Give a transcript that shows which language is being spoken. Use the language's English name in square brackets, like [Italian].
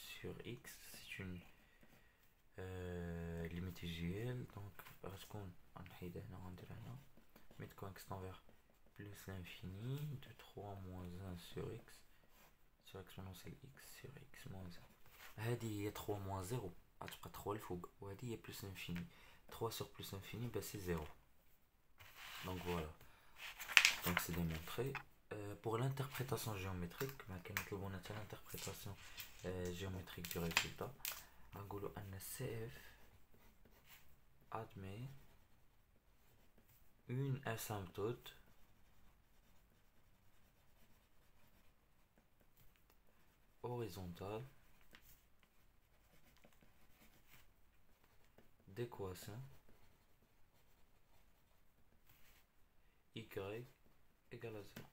[French] sur x, c'est une limite usuelle. Donc [Arabic] غتكون غنحيد هنا وغندير هنا ميتكون [French] x envers plus l'infini de 3 moins 1 sur x exponentielle x sur x moins 1. [Arabic] هذه هي 3 moins 0 غتبقى 3 الفوق، وهذه هي plus l'infini. [French] 3 sur plus l'infini bah c'est 0. Donc voilà, donc c'est démontré. Pour l'interprétation géométrique, l'interprétation géométrique du résultat, [Arabic] نقولوا أن [French] CF admet une asymptote horizontale d'équation y égale à 0.